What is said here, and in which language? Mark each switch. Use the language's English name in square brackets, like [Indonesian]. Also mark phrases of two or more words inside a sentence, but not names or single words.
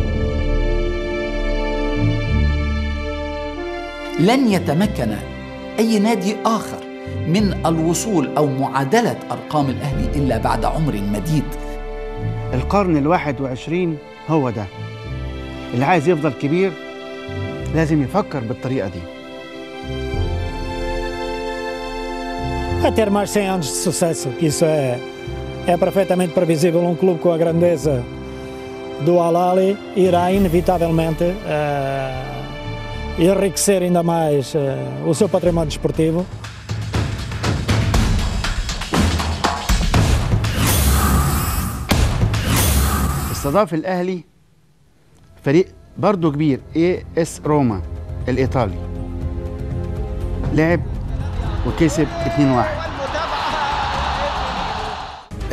[Arabic] لن يتمكن أي نادي آخر من الوصول أو معادلة أرقام الأهلي إلا بعد عمر مديد. القرن ال21 هو ده اللي عايز يفضل كبير لازم يفكر بالطريقة دي. [Portuguese] A ter mais 100 anos de sucesso, que isso é perfeitamente previsível. Um clube com a grandeza do Al-Ahly irá inevitavelmente enriquecer ainda mais o seu património desportivo. [Arabic] استضاف الأهلي فريق برضه كبير AS روما الإيطالي، لعب وكسب 2-1.